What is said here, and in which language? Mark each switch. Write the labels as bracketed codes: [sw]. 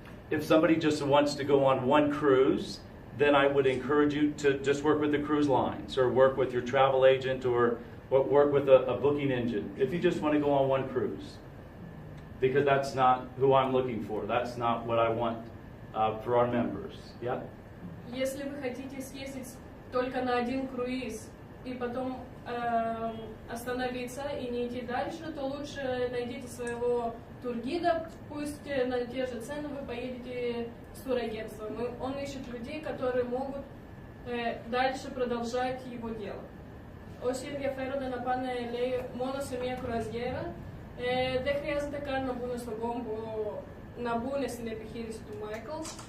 [en] If somebody just wants to go on one cruise, then I would encourage you to just work with the cruise lines or work with your travel agent or work with a booking engine if you just want to go on one cruise. because that's not who I'm looking for. That's not what I want for our members. Yeah? [ru] Если вы хотите съездить только на один круиз и потом остановиться и не идти дальше, то лучше найдите своего тургида, пусть на те же цены вы поедете с турагентством. Он ищет людей, которые могут дальше продолжать его дело. [el] Όσοι ενδιαφέρονται να πάνε, λέει, μόνο σε μια κρουαζιέρα, δεν χρειάζεται καν να μπουν στον κόμπο, να μπουν στην επιχείρηση του Michael.